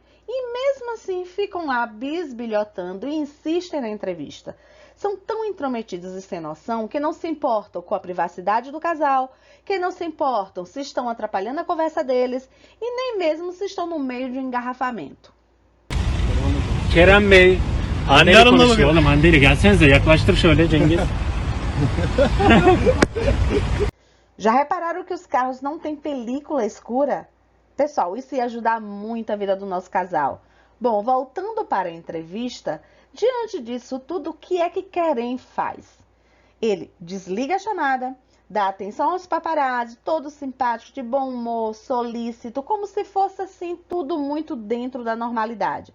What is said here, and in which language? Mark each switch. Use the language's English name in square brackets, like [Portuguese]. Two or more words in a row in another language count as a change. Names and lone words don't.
[Portuguese] E mesmo assim ficam lá bisbilhotando e insistem na entrevista. São tão intrometidos e sem noção que não se importam com a privacidade do casal, que não se importam se estão atrapalhando a conversa deles e nem mesmo se estão no meio de um engarrafamento. [Turkish] Kerem Bey, anneyle konuşuyor oğlum. Hande ile gelsenize, yaklaştır şöyle Cengiz. [Portuguese] Já repararam que os carros não têm película escura? Pessoal, isso ia ajudar muito a vida do nosso casal. Bom, voltando para a entrevista, diante disso tudo, o que é que Keren faz? Ele desliga a chamada, dá atenção aos paparazzi, todo simpático, de bom humor, solícito, como se fosse assim tudo muito dentro da normalidade.